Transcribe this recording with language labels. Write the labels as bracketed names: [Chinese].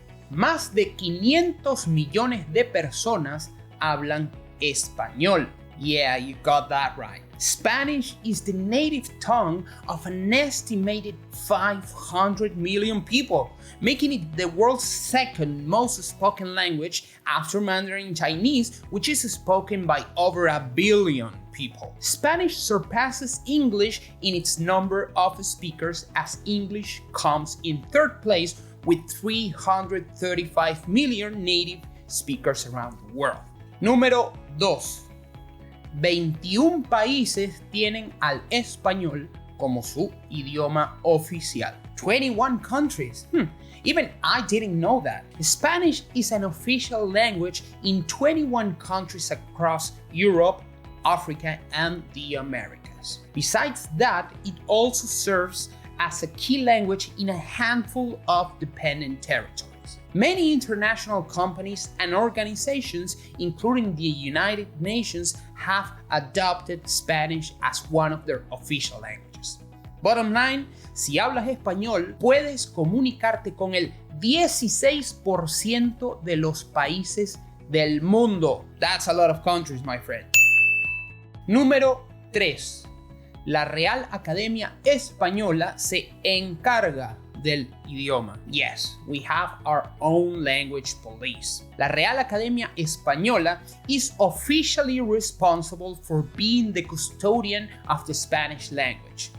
[Spanish] Más de 500 millones de personas hablan español. [English] Yeah, you got that right. Spanish is the native tongue of an estimated 500 million people, making it the world's second most spoken language after Mandarin Chinese, which is spoken by over 1 billion people. Spanish surpasses English in its number of speakers, as English comes in 3rd place with 335 million native speakers around the world. [Spanish] Número 2. 21 países tienen al español como su idioma oficial. [English] 21 countries. Even I didn't know that. Spanish is an official language in 21 countries across Europe, Africa, and the Americas. Besides that, it also serves as a key language in a handful of dependent territories. Many international companies and organizations, including the United Nations, have adopted Spanish as one of their official languages. Bottom line, [Spanish] si hablas español, puedes comunicarte con el 16% de los países del mundo. [English] That's a lot of countries, my friend. [Spanish] Número 3. La Real Academia Española se encarga del idioma. [English] Yes, we have our own language police. La Real Academia Española is officially responsible for being the custodian of the Spanish language.